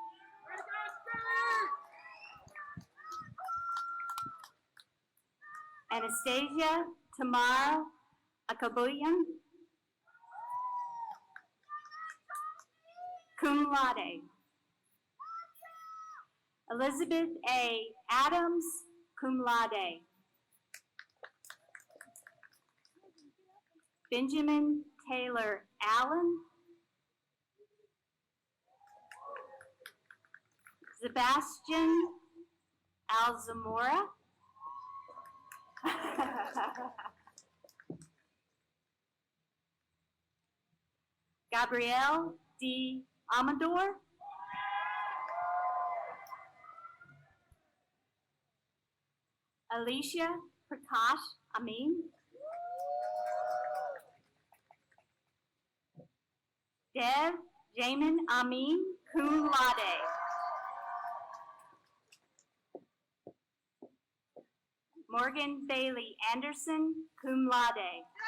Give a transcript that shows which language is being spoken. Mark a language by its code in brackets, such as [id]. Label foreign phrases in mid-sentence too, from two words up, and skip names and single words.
[en] Anastasia Tamara Akabuyan. [la] Cum laude. [en] Elizabeth A. Adams, [la] cum laude. [en] Benjamin Taylor Allen. Sebastian Alzamora. Gabrielle D. Amador. Alicia Prakash Amin. Dev Jamin Amin, [la] cum laude. [en] Morgan Bailey Anderson, [la] cum laude.